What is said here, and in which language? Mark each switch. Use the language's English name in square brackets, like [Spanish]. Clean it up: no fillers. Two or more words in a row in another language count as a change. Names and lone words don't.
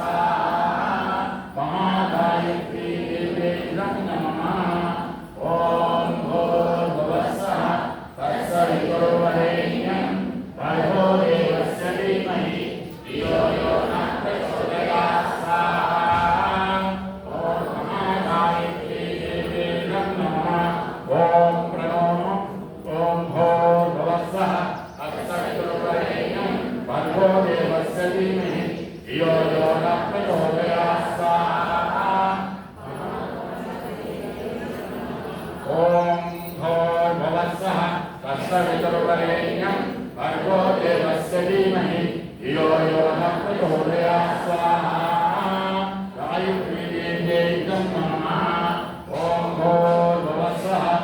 [Sanskrit] మహాగాయత్రీ దేవీ ఇదం నమః ఓం భూర్భువస్సః తత్సవితుర్వరేణ్యం భర్గో దేవస్య ధీమహి ధియో యో నః ప్రచోదయాత్ ఓం మహాగాయత్రీ దేవీ ఇదం నమః ఓం ప్రణో ఓం భూర్భువస్సః తత్సవితుర్వరేణ్యం భర్గో దేవస్య ధీమహి ధియో యో నః ప్రచోదయాత్ ఓం భూర్భువస్సః తత్సవితుర్వరేణ్యం భర్గో దేవస్య ధీమహి ధియో యో నః ప్రచోదయాత్ స్వాహా గాయత్రీ దేవీ ఇదం నమః ఓం భూర్భువస్సః